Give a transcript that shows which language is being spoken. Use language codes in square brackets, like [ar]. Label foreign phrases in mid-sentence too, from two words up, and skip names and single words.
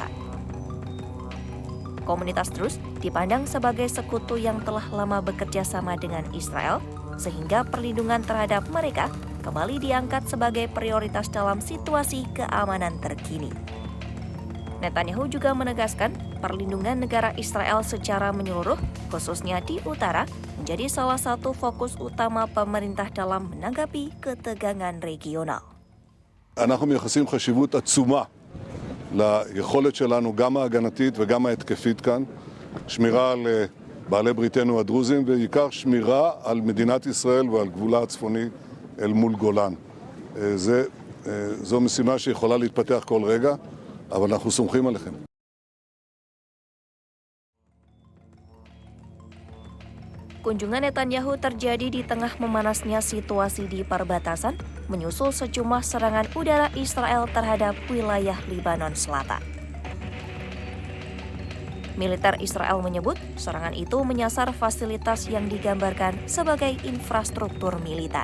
[id] Komunitas Druze dipandang sebagai sekutu yang telah lama bekerja sama dengan Israel, sehingga perlindungan terhadap mereka kembali diangkat sebagai prioritas dalam situasi keamanan terkini. Netanyahu juga menegaskan perlindungan negara Israel secara menyeluruh, khususnya di utara, menjadi salah satu fokus utama pemerintah dalam menanggapi ketegangan regional. [he] אנחנו מייחסים חשיבות עצומה ליכולת שלנו, גם ההגנתית וגם ההתקפית כאן, שמירה על בעלי בריתנו הדרוזים, ובעיקר שמירה על מדינת ישראל ועל גבולה הצפוני אל מול גולן. זו משימה שיכולה להתפתח כל רגע, אבל אנחנו סומכים עליכם. [id] Kunjungan Netanyahu terjadi di tengah memanasnya situasi di perbatasan, menyusul sejumlah serangan udara Israel terhadap wilayah Lebanon Selatan. Militer Israel menyebut serangan itu menyasar fasilitas yang digambarkan sebagai infrastruktur militer.